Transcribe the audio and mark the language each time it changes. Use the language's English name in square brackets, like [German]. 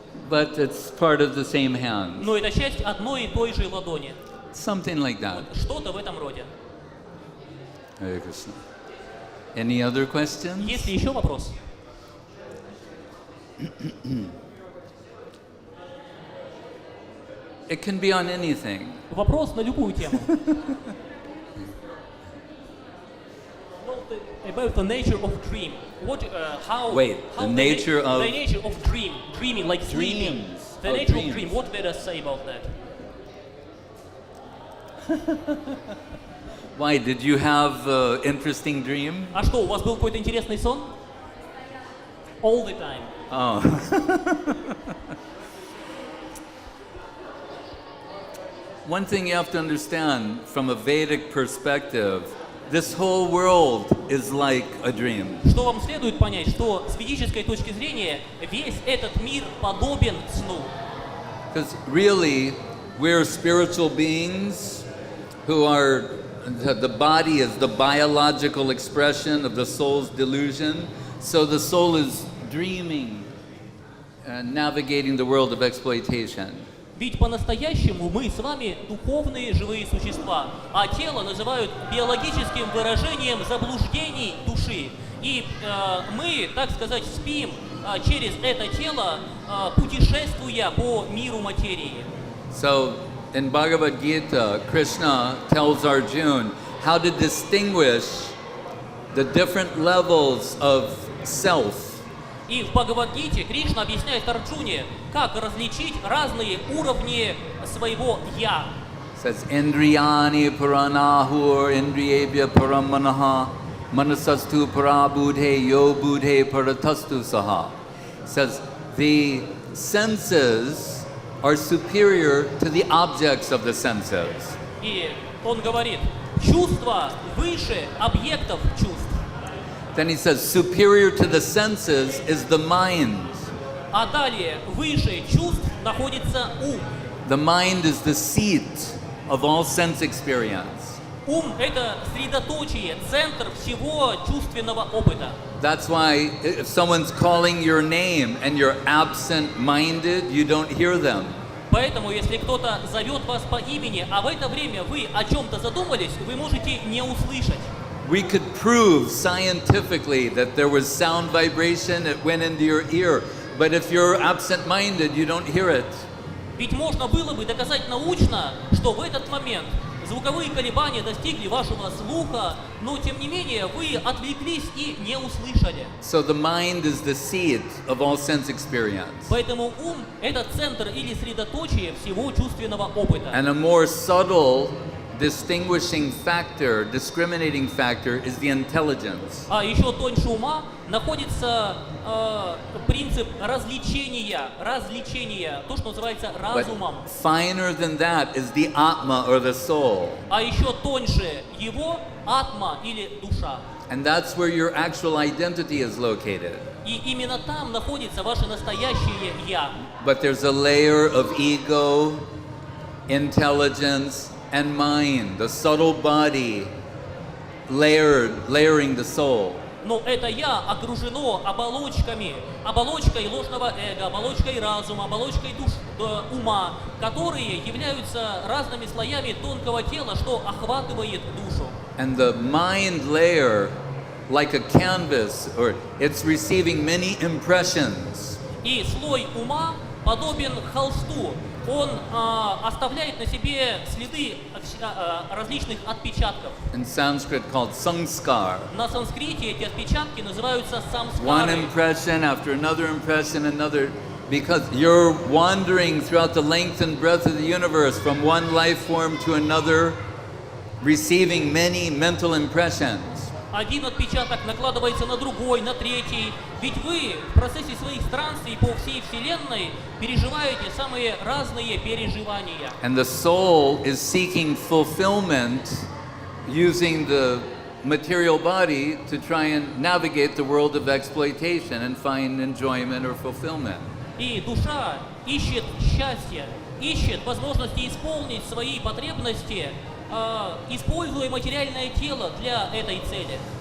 [English] But it's part of the same hand. [Russian] но это часть одной и той же ладони. [English] Something like that. [Russian] Вот что-то в этом роде. [English] Hare Krishna. Any other questions? [Russian] Есть ли еще вопрос? [English] It can be on anything. [Russian] Вопрос на любую тему. [English] About the nature of dream. What, how? Wait, how the nature of the nature of dreaming, like sleeping. dreams. The Oh, nature dreams. of dream. What Vedas say about that? Why, did you have an interesting dream? [Russian] А что, у вас был какой-то интересный сон? [English] All the time. Oh. one thing you have to understand from a Vedic perspective, this whole world is like a dream. [Russian] Что вам следует понять, что с ведической точки зрения весь этот мир подобен сну. [English] Because really, we're spiritual beings who are, the body is the biological expression of the soul's delusion. So the soul is dreaming and navigating the world of exploitation. [Russian] Ведь по-настоящему мы с вами духовные живые существа, а тело называют биологическим выражением заблуждений души. И мы, так сказать, спим через это тело, путешествуя по миру материи. [English] So in Bhagavad Gita, Krishna tells Arjuna how to distinguish the different levels of self. [Russian] И в Бхагавад-гите Кришна объясняет Арджуне, как различить разные уровни своего «я». [English] Says [Sanskrit] Indriyani Puranahur Indriyebhya Paramanaha Manasastu Parabudhe Yo Budhe Paratastu Saha. [English] Says the senses are superior to the objects of the senses. [Russian] И он говорит, чувства выше объектов чувств. [English] Then he says superior to the senses is the mind. [Russian] А далее, выше чувств находится ум. [English] The mind is the seat of all sense experience. [Russian] Ум – это средоточие, центр всего чувственного опыта. [English] That's why if someone's calling your name and you're absent-minded, you don't hear them. [Russian] Поэтому, если кто-то зовет вас по имени, а в это время вы о чем-то задумались, вы можете не услышать. [English] We could prove scientifically that there was sound vibration, it went into your ear. But if you're absent-minded, you don't hear it. [Russian] Ведь можно было бы доказать научно, что в этот момент звуковые колебания достигли вашего слуха, но тем не менее вы отвлеклись и не услышали. [English] So the mind is the seat of all sense experience. [Russian] Поэтому ум – это центр или средоточие всего чувственного опыта. [English] And a more subtle distinguishing factor, discriminating factor is the intelligence. [Russian] А еще тоньше ума находится принцип развлечения, то, что называется разумом. [English] But finer than that is the atma or the soul. [Russian] А еще тоньше его атма или душа. [English] And that's where your actual identity is located. [Russian] И именно там находится ваше настоящее «я». [English] But there's a layer of ego, intelligence, and mind, the subtle body layering the soul. [Russian] Но это «я» окружено оболочками, оболочкой ложного эго, оболочкой разума, оболочкой ума, которые являются разными слоями тонкого тела, что охватывает душу. [English] And the mind layer, like a canvas, or it's receiving many impressions. [Russian] И слой ума подобен холсту. Он оставляет на себе следы различных отпечатков. [English] In Sanskrit called samskar. [Russian] На санскрите эти отпечатки называются [English] One [Russian] самскары. [English] impression after another impression, another, because you're wandering throughout the length and breadth of the universe from one life form to another, receiving many mental impressions. [Russian] Один отпечаток накладывается на другой, на третий. Ведь вы в процессе своих странствий по всей Вселенной переживаете самые разные переживания. [English] And the soul is seeking fulfillment using the material body to try and navigate the world of exploitation and find enjoyment or fulfillment. [Russian] И душа ищет счастье, ищет возможности исполнить свои потребности, используя материальное тело для этой цели.